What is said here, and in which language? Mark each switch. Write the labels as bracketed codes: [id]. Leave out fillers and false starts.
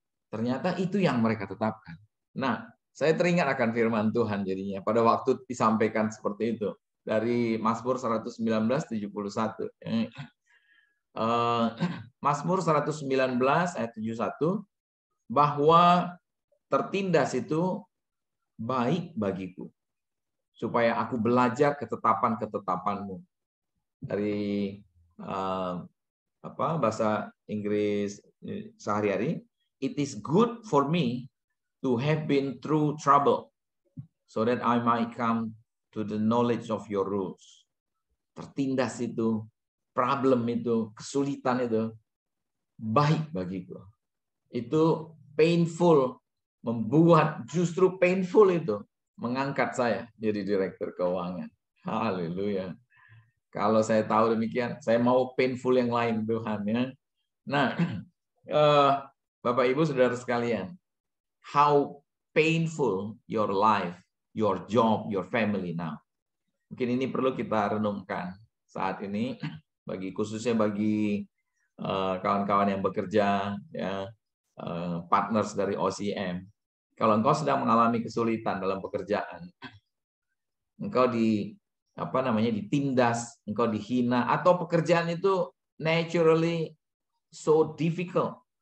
[id] Ternyata itu yang mereka tetapkan. Nah, saya teringat akan firman Tuhan jadinya pada waktu disampaikan seperti itu dari Mazmur 119:71. Mazmur 119 ayat 71 bahwa tertindas itu baik bagiku, supaya aku belajar ketetapan-ketetapanmu. Dari bahasa Inggris sehari-hari, [en] it is good for me to have been through trouble, so that I might come to the knowledge of your rules. [id] Tertindas itu, problem itu, kesulitan itu, baik bagiku. Itu painful, membuat justru painful itu mengangkat saya jadi direktur keuangan. Haleluya. Kalau saya tahu demikian, saya mau painful yang lain Tuhan ya. Nah, Bapak Ibu Saudara sekalian, [en] how painful your life, your job, your family now. [id] Mungkin ini perlu kita renungkan saat ini khususnya bagi kawan-kawan yang bekerja ya, partners dari OCM. Kalau engkau sedang mengalami kesulitan dalam pekerjaan, engkau ditindas, engkau dihina, atau pekerjaan itu [en] naturally so difficult.